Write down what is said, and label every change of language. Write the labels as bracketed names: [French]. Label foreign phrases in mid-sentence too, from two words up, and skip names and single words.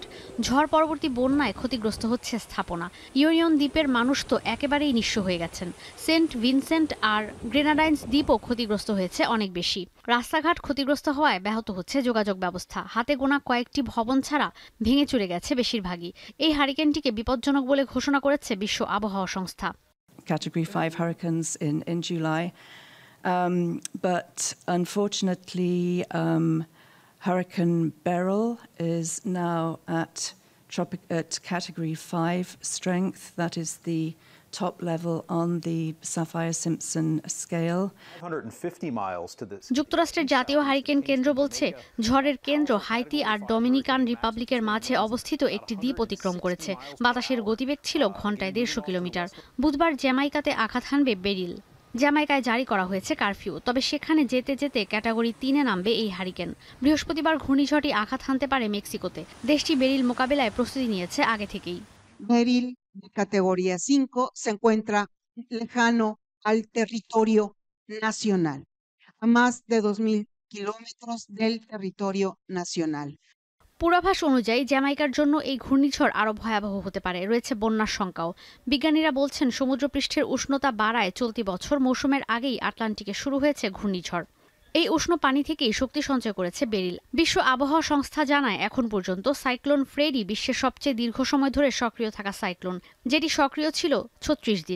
[Bangla] ঝড় পরবর্তী বন্যায় ক্ষতিগ্রস্ত হচ্ছে স্থাপনা। ইউনিয়ন দ্বীপের মানুষ তো একেবারেই নিঃস্ব হয়ে গেছেন। সেন্ট ভিনসেন্ট আর গ্রেনাডাইন্স দ্বীপও ক্ষতিগ্রস্ত হয়েছে অনেক বেশি। রাস্তাঘাট ক্ষতিগ্রস্ত হওয়ায় ব্যাহত হচ্ছে যোগাযোগ ব্যবস্থা। হাতে গোনা কয়েকটি ভবন ছাড়া ভেঙে চুরে গেছে বেশিরভাগই। এই হারিকেনটিকে বিপজ্জনক বলে ঘোষণা করেছে বিশ্ব আবহাওয়া সংস্থা। [English] Category 5 hurricanes in July. But unfortunately, Hurricane Beryl is now at Category 5 strength. That is the top level on the Saffir-Simpson scale. 150 miles to this. [Bangla] যুক্তরাষ্ট্রের জাতীয় হারিকেন কেন্দ্র বলছে ঝড়ের কেন্দ্র হাইতি আর ডমিনিকান রিপাবলিকের মাঝে অবস্থিত একটি দ্বীপ অতিক্রম করেছে। বাতাসের গতিবেগ ছিল ঘন্টায় 150 কিলোমিটার। বুধবার জ্যামাইকাতে আঘাত হানবে বেরিল। জ্যামাইকায় জারি করা হয়েছে কারফিউ, তবে সেখানে যেতে যেতে ক্যাটাগরি 3-এ নামবে এই হারিকেন। বৃহস্পতিবার ঘূর্ণিঝড়টি আঘাত হানতে পারে মেক্সিকোতে। দেশটি বেরিল মোকাবেলায় প্রস্তুতি নিয়েছে আগে থেকেই। [Spanish] বেরিল categoría 5 se encuentra lejano al territorio nacional, a más de 2000 kilómetros del territorio nacional. [Bangla] পূর্বাভাস অনুযায়ী জ্যামাইকার জন্য এই ঘূর্ণিঝড় আরও ভয়াবহ হতে পারে, রয়েছে বন্যার শঙ্কাও। বিজ্ঞানীরা বলছেন সমুদ্রপৃষ্ঠের উষ্ণতা বাড়ায় চলতি বছর মৌসুমের আগেই আটলান্টিকে শুরু হয়েছে ঘূর্ণিঝড়। এই উষ্ণ পানি থেকেই শক্তি সঞ্চয় করেছে বেরিল। বিশ্ব আবহাওয়া সংস্থা জানায় এখন পর্যন্ত সাইক্লোন ফ্রেডি বিশ্বের সবচেয়ে দীর্ঘ সময় ধরে সক্রিয় থাকা সাইক্লোন, যেটি সক্রিয় ছিল 36 দিন।